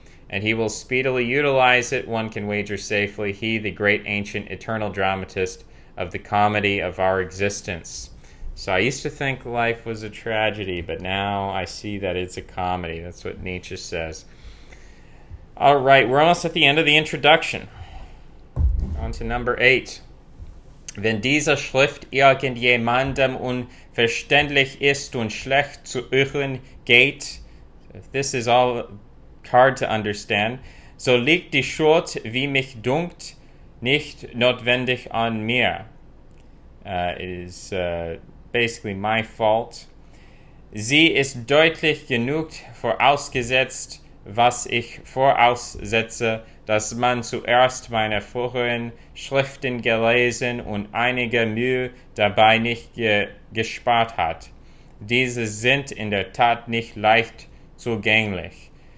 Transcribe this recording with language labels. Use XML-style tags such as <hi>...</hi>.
<en>And he will speedily utilize it, one can wager safely, he, the great ancient eternal dramatist of the comedy of our existence. So I used to think life was a tragedy, but now I see that it's a comedy. That's what Nietzsche says. All right, we're almost at the end of the introduction. On on to number 8.</en> <de>Wenn diese Schrift irgendjemandem unverständlich ist und schlecht zu hören geht,</de> <en>if this is all hard to understand,</en> <de>so liegt die Schuld, wie mich dunkt, nicht notwendig an mir.</de> <en>It is basically my fault.</en> <de>Sie ist deutlich genug vorausgesetzt, was ich voraussetze, dass man zuerst meine früheren Schriften gelesen und einige Mühe dabei nicht gespart hat. Diese sind in der Tat nicht leicht zugänglich.</de>